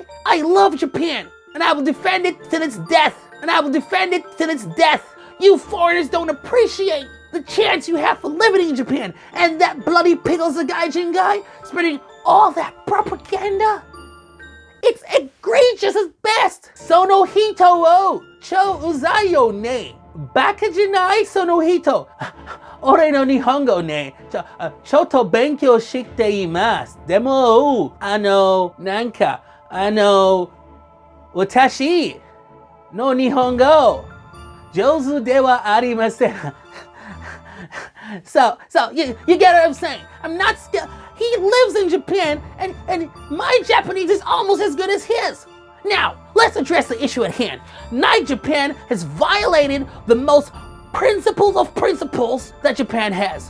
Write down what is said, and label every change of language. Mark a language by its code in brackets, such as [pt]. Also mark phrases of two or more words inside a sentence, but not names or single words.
[en] I love Japan and I will defend it till its death. And I will defend it till its death. You foreigners don't appreciate the chance you have for living in Japan. And that bloody Pickles the Gaijin guy spreading all that propaganda. It's egregious at best. [ja] その人を超うざよね. バカじゃないその人。俺の日本語ね. ちょっと勉強しています。でも、なんか、私の日本語. 上手ではありません. [en] So you get what I'm saying? I'm not scared. He lives in Japan, and my Japanese is almost as good as his. Now, let's address the issue at hand. Night Japan has violated the most principles of principles that Japan has.